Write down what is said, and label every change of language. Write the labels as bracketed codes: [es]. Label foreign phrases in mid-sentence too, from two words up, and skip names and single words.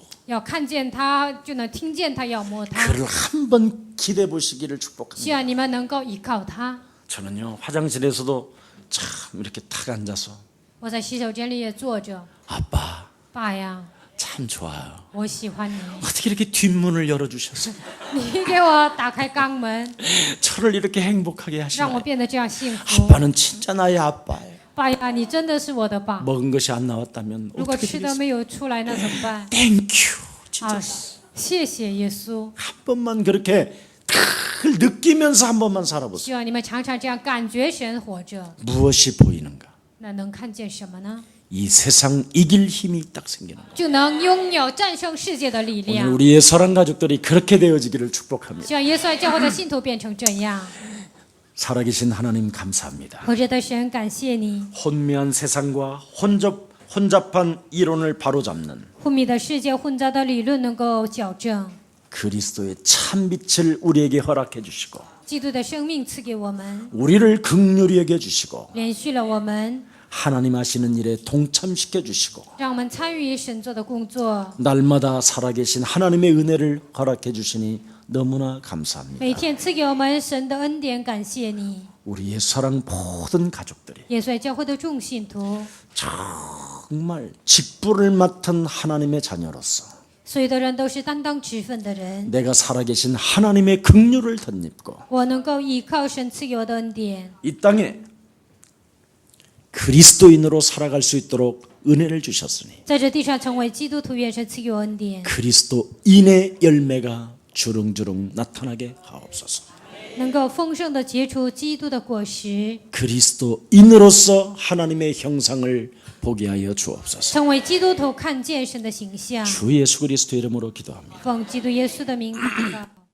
[zh] 要看见他，就能听见他，要摸他。 [ko] 그를 한번 기대 보시기를 [zh] 希 [ko] 축복합니다. [zh] 望你们能够依靠他。 [ko] 저는요 화장실에서도 참 이렇게 탁 앉아서 [zh] 我在洗手间里也坐着， [ko] 아빠 [zh] 爸呀， [ko] 참 좋아요. [zh] 我喜欢你， [ko] 어떻게 이렇게 뒷문을 열어주셔서 [zh] 你给我打开肛门， [ko] 저를 이렇게 행복하게 [zh] 让我 [ko] 하시나요? [zh] 变得这样幸福。 [ko] 아빠는 진짜 나의 아빠예요. [zh] 爸呀，你真的是我的爸。 [ko] 먹은 것이 안 나왔다면 [zh] 如果 [ko] 어떻게 [zh] 吃的 [ko] 되겠어요? [zh] 没有出来，那怎么办？ [ko] 땡큐 진짜 [zh] 啊，谢谢耶稣。 [ko] 한 번만 그렇게 탁 느끼면서 한 번만 살아보세요. [zh] 希望你们常常这样感觉神活着， [ko] 무엇이 보이는가? [zh] 那能看见什么呢？ [ko] 이 세상 이길 힘이 딱 생기는 거예요. [zh] 就能拥有战胜世界的力 [ko] 오늘 [zh] 量。 [ko] 우리의 사랑 가족들이 그렇게 되어지기를 축복합니다. [zh] 希望耶稣爱教会的信徒变成这样。 [ko] 살아계신 하나님 감사합니다. [zh] 活着的神，感谢你， [ko] 혼미한 세상과 혼잡한 이론을 바로잡는 [zh] 昏迷的世界、混杂的理论能够矫正， [ko] 그리스도의 참 빛을 우리에게 허락해 주시고 [zh] 基督的生命赐给我们， [ko] 우리를 긍휼히 여겨 주시고 [zh] 连续了我们， [ko] 하나님 하시는 일에 동참시켜 주시고 [zh] 让我们参与神做的工作。 [ko] 날마다 살아계신 하나님의 은혜를 허락해 주시니 너무나 감사합니다. [zh] 每天赐给我们神的恩典，感谢你。 [ko] 우리의 사랑 모든 가족들이 [zh] 耶稣爱教会的众信徒， [ko] 정말 직분을 맡은 하나님의 자녀로서 [zh] 所有的人都是担当职分的人。 [ko] 내가 살아계신 하나님의 긍휼을 덧입고 [zh] 我能够依靠神赐给我的恩典， [ko] 이 땅에 그리스도인으로 살아갈 수 있도록 은혜를 주셨으니 [zh] 在这地上成为基督徒，愿神赐给我恩典， [ko] 그리스도인의 열매가 주릉주릉 나타나게 하옵소서. [zh] 能够丰盛的结出基督的果实， [ko] 그리스도인으로서 하나님의 형상을 보게 하여 주옵소서. [zh] 成为基督徒，看见神的形象。 [ko] 주 예수 그리스도 이름으로 기도합니다. [zh] 奉基督耶稣的名祷告。